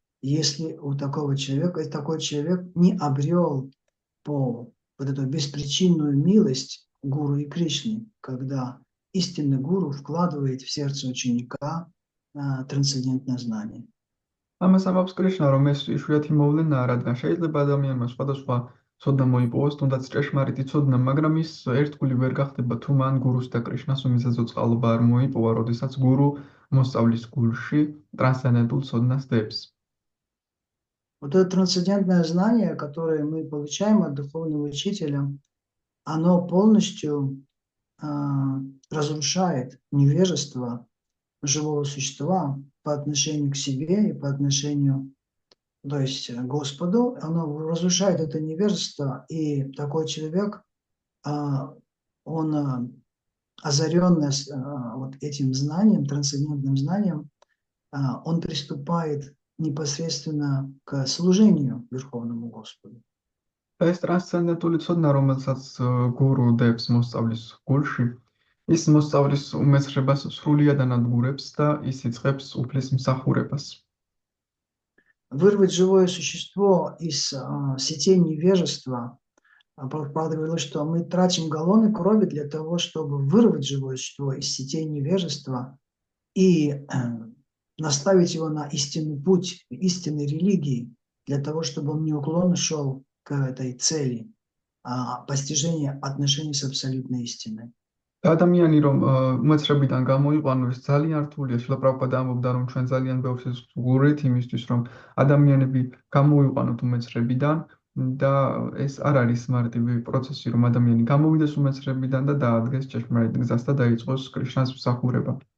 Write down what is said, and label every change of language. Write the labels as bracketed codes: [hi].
[ru] Если такой человек не обрел вот эту беспричинную милость гуру и Кришны, когда истинный гуру вкладывает в сердце ученика трансцендентное знание. [ka] ამას ამბობს კრიშნა, რომ ეს იშვიათი მოვლენაა, რადგან შეიძლება ადამიანმა სხვადასხვა ცოდნა მოიპოვოს, თუნდაც ჭეშმარიტი ცოდნა, მაგრამ ის ერთგული ვერ გახდება თუ მან გურუს და კრიშნას უმიზეძო წყალობა არ მოიპოვა, როდესაც გურუ მოსწავლის გულში ტრანსცენდენტულ ცოდნას დებს. [ru] Вот это трансцендентное знание, которое мы получаем от духовного учителя, оно полностью разрушает невежество живого существа по отношению к себе и по отношению, то есть Господу. Оно разрушает это невежество, и такой человек, он озаренный вот этим знанием, трансцендентным знанием, он приступает непосредственно к служению Верховному Господу. [ka] ეს ტრანსცენდენტული ცოდნა, რომელსაც გურუ დებს მოსწავლის გულში, ის მოსწავლის უმეცრებას სრულად ანადგურებს და ის იწყებს უფლის მსახურებას. [ru] Вырвать живое существо из сетей невежества. Прабхупада говорил, что мы тратим галлоны крови для того, чтобы вырвать живое существо из сетей невежества и наставить его на истинный путь, истинной религии, для того, чтобы он неуклонно шел к этой цели постижения отношений с абсолютной истиной. [ka] ადამიანი რომ უმეცრებიდან გამოიყვანოს ძალიან რთულია. შილა პრაბჰუპადა ამბობდა რომ ჩვენ ძალიან ბევრს ვუღურით იმისთვის რომ ადამიანები გამოიყვანოთ უმეცრებიდან და ეს არ არის მარტივი პროცესი რომ ადამიანი გამოვიდეს უმეცრებიდან და დაადგეს ჭეშმარიტ გზას და დაიწყოს კრიშნას მსახურება.